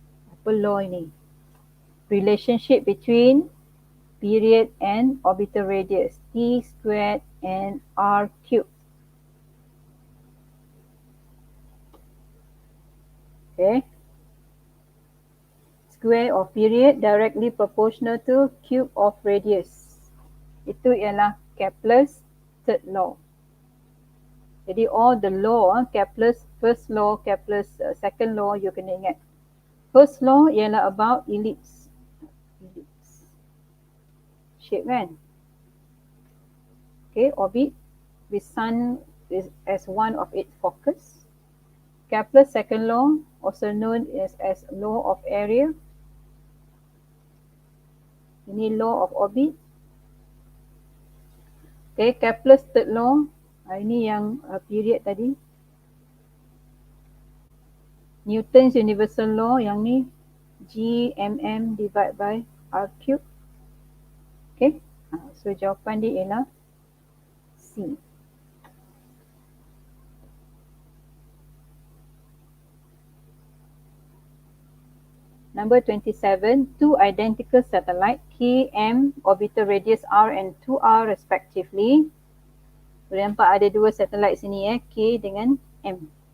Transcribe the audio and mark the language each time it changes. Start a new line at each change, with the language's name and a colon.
Malay: Apa
English: law ini? Relationship between period and orbital radius, t squared and r cubed. Okay. Square of period directly proportional to cube of radius.
Malay: Itu ialah
English: Kepler's third law. Jadi all the law, Kepler's first law, Kepler's second law, you
Malay: kena ingat.
English: First law ialah about ellipse. Ellipse. Shape kan? Okay, orbit with sun as one of its focus. Kepler's second law, also known as law of area. Ini law of orbit. Okay, Kepler's third law, ini yang period tadi. Newton's universal law yang ni G_mm divided by R cube. Okay, so
Malay: jawapan dia ialah
English: C. Number 27, two identical satellites K, M, orbital radius R and 2R respectively.
Malay: Boleh nampak ada dua satelit sini K dengan M.